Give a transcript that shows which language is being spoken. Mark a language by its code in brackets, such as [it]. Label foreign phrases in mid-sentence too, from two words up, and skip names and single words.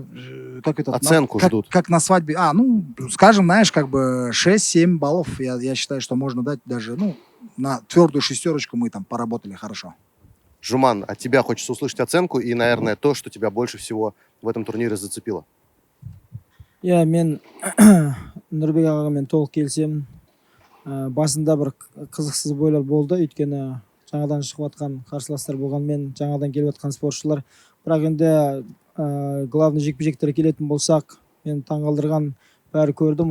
[ru] оценку ждут. Как на свадьбе. Ну, скажем, знаешь, как бы 6-7 баллов, я считаю, что можно дать даже, ну, на твердую шестерочку мы там поработали хорошо. Жуман, от тебя хочется услышать оценку и, наверное, то, что тебя больше всего в этом турнире зацепило. [kk] Мен Нұрбек ағамен толық келісемін. Басында бір қызықсыз бойлар болды, өйткені жаңадан шығып жатқан қарсыластар болғанмен, жаңадан келіп жатқан спортшылар. Бірақ енді главный жекпе-жектерге келетін болсақ, мен таңғалдырған бәрі көрдім.